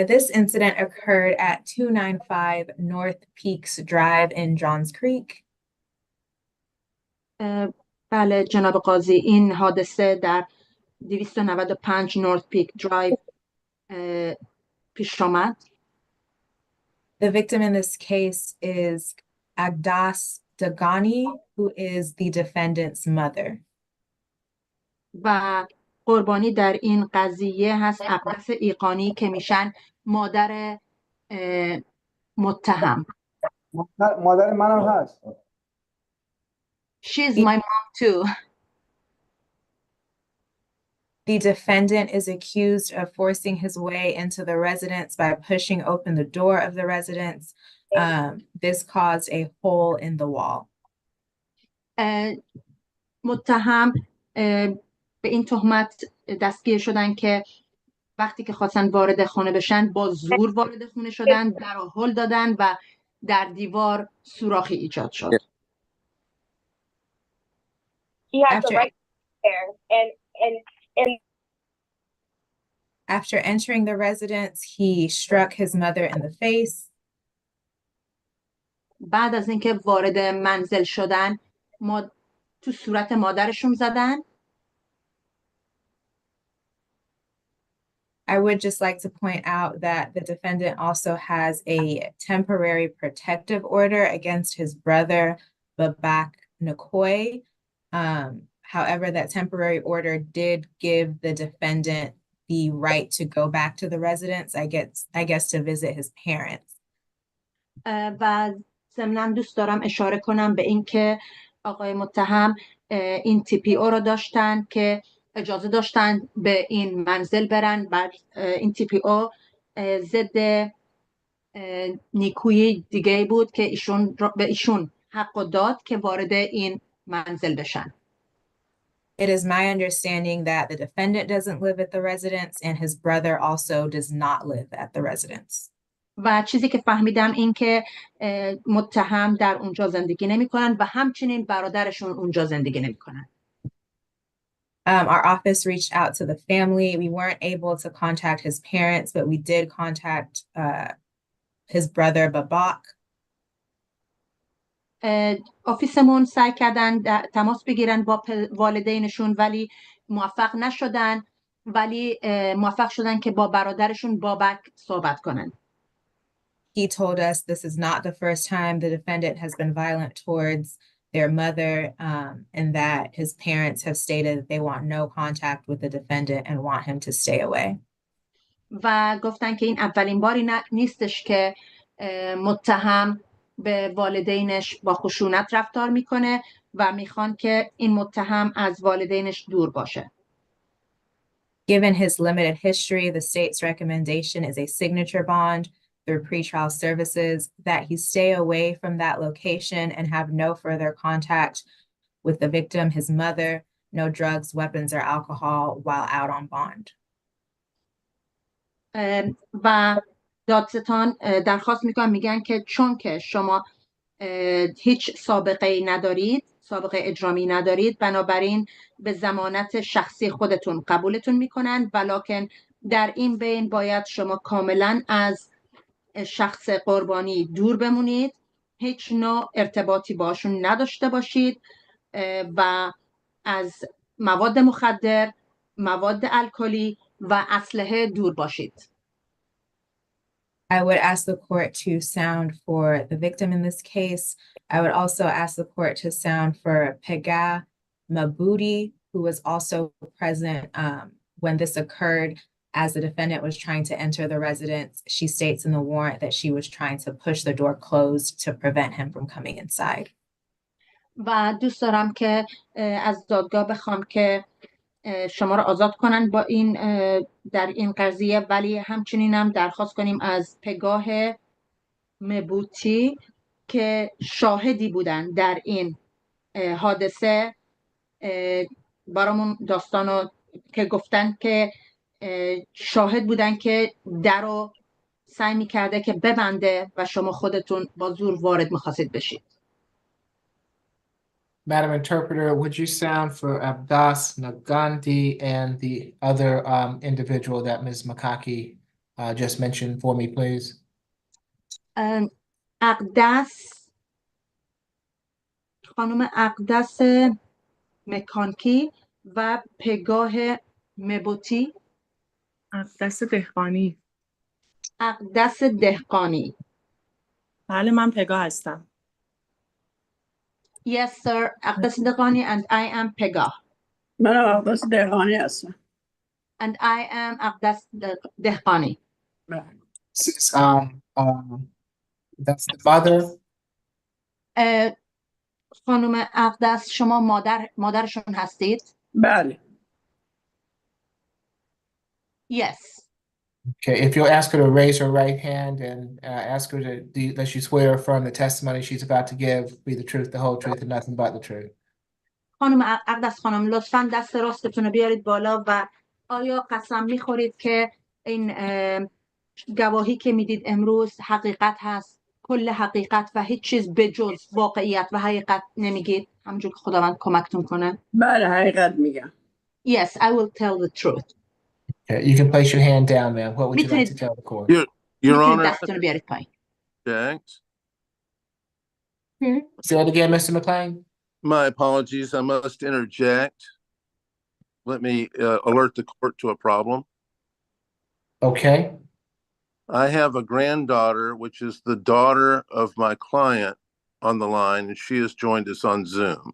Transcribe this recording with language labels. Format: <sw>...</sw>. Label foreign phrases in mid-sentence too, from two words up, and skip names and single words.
<en>This incident occurred at 295 North Peaks Drive in Johns Creek.</en> <fa>بله جناب قاضی، این حادثه در 295 نورث پیک درایو پیش آمد.</fa> <en>The victim in this case is Agdas Dagani, who is the defendant's mother.</en> <fa>و قربانی در این قضیه هست اقدس ایقانی که میشن مادر متهم. مادر منم هست.</fa> <en>She's my mom too. The defendant is accused of forcing his way into the residence by pushing open the door of the residence. This caused a hole in the wall.</en> <fa>متهم به این تهمت دستگیر شدن که وقتی که خواستن وارد خانه بشن با زور وارد خونه شدن، در هل دادن و در دیوار سوراخی ایجاد شد.</fa> <en>He has the right there, and After entering the residence, he struck his mother in the face.</en> <fa>بعد از اینکه وارد منزل شدن، تو صورت مادرشون زدن.</fa> <en>I would just like to point out that the defendant also has a temporary protective order against his brother, Babak Nkoy. However, that temporary order did give the defendant the right to go back to the residence, I guess to visit his parents.</en> <fa>و ضمناً دوست دارم اشاره کنم به اینکه آقای متهم این TPO رو داشتن که اجازه داشتن به این منزل برن. بعد این TPO ضد نیکویی دیگه بود که به ایشون حق داد که وارد این منزل بشن.</fa> <en>It is my understanding that the defendant doesn't live at the residence and his brother also does not live at the residence.</en> <fa>و چیزی که فهمیدم این که متهم در اونجا زندگی نمی کنن و همچنین برادرشون اونجا زندگی نمی کنن.</fa> <en>Our office reached out to the family. We weren't able to contact his parents, but we did contact his brother Babak.</en> <fa>آفیسمون سعی کردن تماس بگیرن با والدینشون ولی موفق نشدن، ولی موفق شدن که با برادرشون بابک صحبت کنن.</fa> <en>He told us this is not the first time the defendant has been violent towards their mother, and that his parents have stated that they want no contact with the defendant and want him to stay away.</en> <fa>و گفتن که این اولین باری نیستش که متهم به والدینش با خشونت رفتار میکنه و میخوان که این متهم از والدینش دور باشه.</fa> <en>Given his limited history, the state's recommendation is a signature bond through pretrial services that he stay away from that location and have no further contact with the victim, his mother, no drugs, weapons, or alcohol while out on bond.</en> <fa>و دادستان درخواست میگن که چون که شما هیچ سابقه ندارید، سابقه اجرامی ندارید، بنابراین به ضمانت شخصی خودتون قبولتون میکنن، ولکن در این بین باید شما کاملا از شخص قربانی دور بمونید، هیچ نوع ارتباطی باشون نداشته باشید و از مواد مخدر، مواد الکلی و اسلحه دور باشید.</fa> <en>I would ask the court to sound for the victim in this case. I would also ask the court to sound for Pegah Mabudi, who was also present when this occurred. As the defendant was trying to enter the residence, she states in the warrant that she was trying to push the door closed to prevent him from coming inside.</en> <fa>و دوست دارم که از دادگاه بخوام که شما را آزاد کنن با این در این قضیه، ولی همچنین هم درخواست کنیم از پگاه مبوتی که شاهدی بودن در این حادثه برامون داستانو که گفتن که شاهد بودن که در رو سعی میکرده که ببنده و شما خودتون با زور وارد میخواستید بشید.</fa> <en>Madam Interpreter, would you sound for Abbas Nagandi and the other individual that Ms. Makaki just mentioned for me, please?</en> <fa>اقدس، خانم اقدس مکانکی و پگاه مبوتی. اقدس دهقانی. اقدس دهقانی. بله، من پگاه هستم.</fa> <en>Yes, sir. اقدس دهقانی and I am Pegah.</en> <fa>من اقدس دهقانی هستم.</fa> <en>And I am اقدس دهقانی. This is, that's the mother.</en> <fa>خانم اقدس شما مادرشون هستید؟ بله.</fa> <en>Yes. Okay, if you'll ask her to raise her right hand and ask her to, does she swear or affirm the testimony she's about to give, be the truth, the whole truth, and nothing but the truth?</en> <fa>خانم اقدس خانم لطفاً دست راستتون رو بیارید بالا و آیا قسم میخورید که این گواهی که میدید امروز حقیقت هست، کل حقیقت و هیچ چیز به جز واقعیت و حقیقت نمیگید، همونجور که خداوند کمکتون کنه؟ بله، حقیقت میگم.</fa> <en>Yes, I will tell the truth. Okay, you can place your hand down, ma'am. What would you like to tell the court? Your Honor,</en> <fa>دستتون رو بیارید پایین.</fa> <en>object. Say it again, Mr. McLean. My apologies. I must interject. Let me alert the court to a problem. Okay. I have a granddaughter, which is the daughter of my client, on the line, and she has joined us on Zoom.</en>